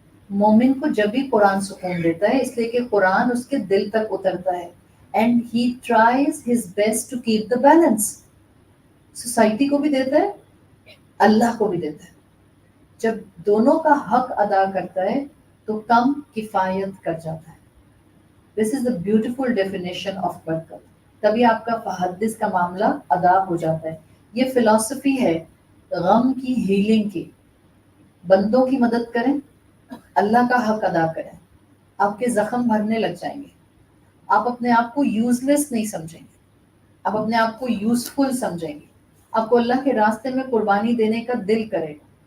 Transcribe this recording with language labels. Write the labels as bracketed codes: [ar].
[ur] مومن کو جب بھی قرآن سکون دیتا ہے اس لیے کہ قرآن اس کے دل تک اترتا ہے. [en] And he tries his best to keep the balance. [ur] Society کو بھی دیتا ہے، [en] اللہ کو بھی دیتا ہے. [ur] جب دونوں کا حق ادا کرتا ہے تو کم کفایت کر جاتا ہے. [en] This is the beautiful definition of barkat. [ur] تبھی آپ کا فحدث کا معاملہ ادا ہو جاتا ہے. یہ فلسفی ہے غم کی ہیلنگ کی. بندوں کی مدد کریں، اللہ کا حق ادا کریں، آپ کے زخم بھرنے لگ جائیں گے. آپ اپنے آپ کو یوز لیس نہیں سمجھیں گے، آپ اپنے آپ کو یوزفل سمجھیں گے. آپ کو اللہ کے راستے میں قربانی دینے کا دل کرے گا.